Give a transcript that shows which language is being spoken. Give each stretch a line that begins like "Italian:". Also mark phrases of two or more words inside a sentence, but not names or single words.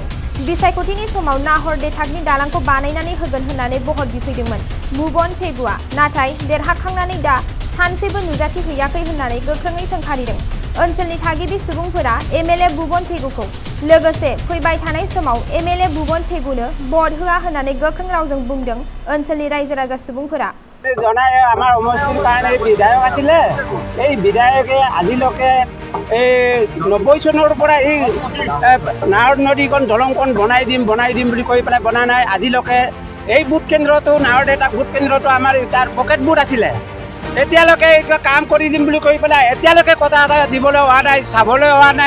Bodo: बिसायख'थिनि समाव नाहर देथाकनि दालांखौ बानायनानै होगोन होननानै बहर बिफैदोंमोन भुबन पेगुआ, नाथाय देरहाखांनानै दा सानसेबो नुजाथि हैयाखै होननानै गोख्रोङै सोंखारिदों। ओनसोलनि थागिबि सुबुंफोरा एमएलए भुबन पेगुखौ लोगोसे फैबाय थानाय समाव एमएलए भुबन पेगुनो भट होआ होननानै गोख्रों रावजों बुंदों ओनसोलनि रायजो राजा सुबुंफोरा।
Assamese: জনাই আমাৰ সমষ্টিৰ কাৰণে বিধায়ক আছিলে, এই বিধায়কে আজিলৈকে 90 চনৰ পৰা এই নাহৰ নদীখন দলংখন বনাই দিম বুলি কৈ পেলাই বনা নাই। আজিলৈকে এই বুথ কেন্দ্ৰটো নাহৰ দেউতাক বুথ কেন্দ্ৰটো আমাৰ তাৰ পকেট বুথ আছিলে, এতিয়ালৈকে এইটো কাম কৰি দিম বুলি কৈ পেলাই এতিয়ালৈকে কথা এটা দিবলৈ হোৱা নাই, চাবলৈ হোৱা নাই।